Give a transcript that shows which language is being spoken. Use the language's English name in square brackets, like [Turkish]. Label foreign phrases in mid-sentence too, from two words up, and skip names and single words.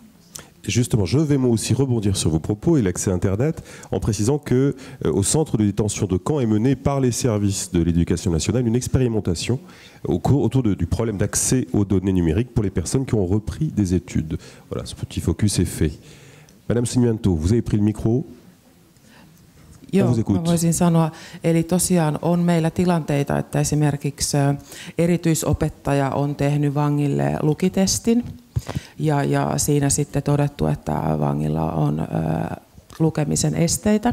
[French] Et justement, je vais moi aussi rebondir sur vos propos et l'accès à Internet en précisant que au centre de détention de Caen est menée par les services de l'éducation nationale une expérimentation autour du problème d'accès aux données numériques pour les personnes qui ont repris des études. Voilà, ce petit focus est fait. Madame Simianto, vous avez pris le micro. [Finnish] Joo, mä voisin sanoa, eli tosiaan on meillä tilanteita, että esimerkiksi erityisopettaja on tehnyt vangille lukitestin ja siinä sitten todettu, että vangilla on lukemisen esteitä.